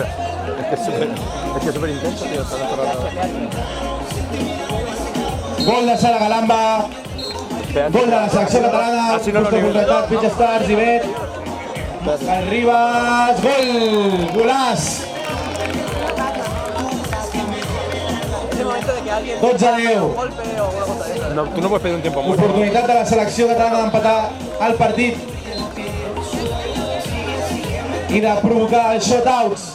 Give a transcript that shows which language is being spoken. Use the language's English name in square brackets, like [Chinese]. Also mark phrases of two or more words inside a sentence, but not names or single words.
[Spanish] Es que es súper intenso, tío. [Catalan] Gol de Sara Galamba. Gol de la selecció catalana. [Spanish] Así no lo [Catalan] Justo contratat, Beach Stars, Ivet. Ribas, gol! Golaç! 12-10. [Spanish] No, tú no puedes pedir un tiempo muerto. [Catalan] Oportunitat de la selecció catalana d'empatar el partit i de provocar els shotouts.